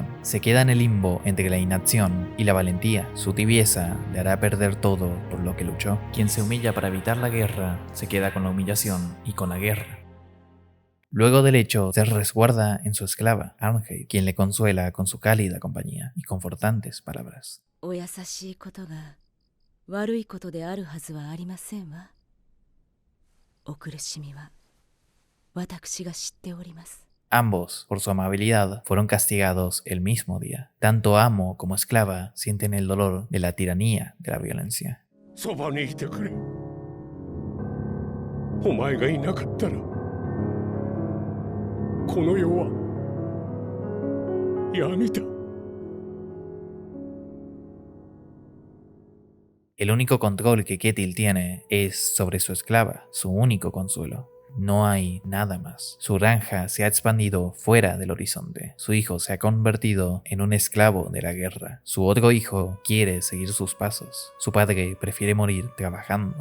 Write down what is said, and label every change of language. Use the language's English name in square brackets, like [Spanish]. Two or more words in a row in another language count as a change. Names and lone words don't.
[Spanish] Se queda en el limbo entre la inacción y la valentía. Su tibieza le hará perder todo por lo que luchó. Quien se humilla para evitar la guerra, se queda con la humillación y con la guerra. Luego del hecho, se resguarda en su esclava, Arnheid, quien le consuela con su cálida compañía y confortantes palabras. [Japanese] お優しいことが悪いことであるはずはありませんわ。お苦しみは私が知っております。 [Spanish] Ambos, por su amabilidad, fueron castigados el mismo día. Tanto amo como esclava sienten el dolor de la tiranía de la violencia. [Japanese] そばにいてくれ。お前がいなかったらこの世は闇だ。 [Spanish] El único control que Ketil tiene es sobre su esclava, su único consuelo. no hay nada más. Su granja se ha expandido fuera del horizonte. Su hijo se ha convertido en un esclavo de la guerra. Su otro hijo quiere seguir sus pasos. Su padre prefiere morir trabajando.